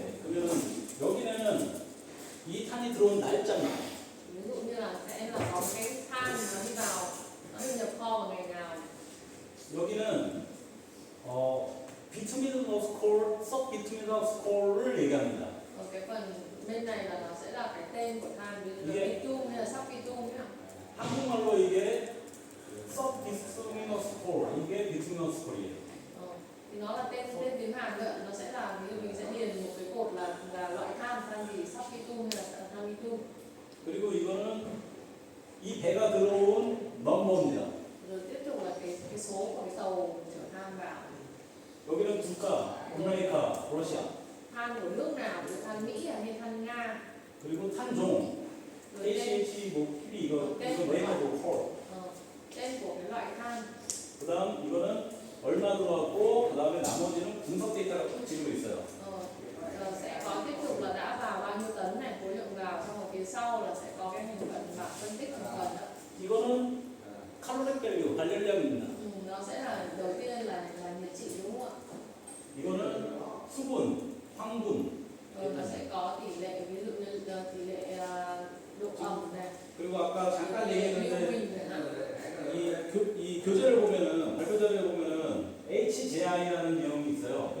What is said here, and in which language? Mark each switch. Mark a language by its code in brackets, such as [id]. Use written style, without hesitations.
[ko] 그러면 여기는 이 탄이 들어온 날짜만 [vi] Ví dụ như là sẽ là có cái than nó đi vào, nó đi nhập kho vào ngày nào. [ko] 여기는 비투미너스 콜, 섭 비투미너스 콜을 얘기합니다. [vi] Ở cái phần bên này là nó sẽ là cái tên của than, ví dụ là [ko] 이게- [vi] bitum hay là sub bitum nhá. [ko] 한국말로 이게 섭 비투미너스 콜, 이게 비투미너스 콜이에요. [vi] Thì nó là tên tiếng Hàn nữa, nó sẽ là ví dụ mình sẽ điền một cái cột là loại than gì sub bitum hay là than bitum. [ko] 그리고 이거는 이 배가 들어온 넘버입니다. [vi] Rồi tiếp tục là cái số của cái tàu chở than vào. [ko] 여기는 국가, 아메리카, 러시아. [vi] Than của nước nào, ví dụ than Mỹ hay than Nga. [ko] 그리고 탄종, [vi] Rồi tên, [ko] ACH, 뭐 PB 이거 네이버고 콜. [vi] tên của cái loại than. [ko] 그다음 이거는 얼마 들어왔고 그다음에 나머지는 분석 데이터가 쭉 지금 있어요. [vi] Sẽ có tiếp tục là đã vào bao nhiêu tấn này, khối lượng vào, xong rồi phía sau là sẽ có cái thành phần bảng phân tích thành phần đó. [ko] 이거는 칼로리 밸류, 발열량입니다. [vi] Nó sẽ là đầu tiên là nhiệt trị đúng không ạ? [ko] 이거는 수분, 황분. [vi] Rồi nó sẽ có tỷ lệ, ví dụ như là tỷ lệ độ ẩm này, [ko] 그리고 아까 잠깐 [vi] tỷ lệ [ko] 얘기했는데 [vi] miêu chẳng hạn. [ko] 이 교재를 보면은 발표 자료를 보면은 HJI라는 내용이 있어요.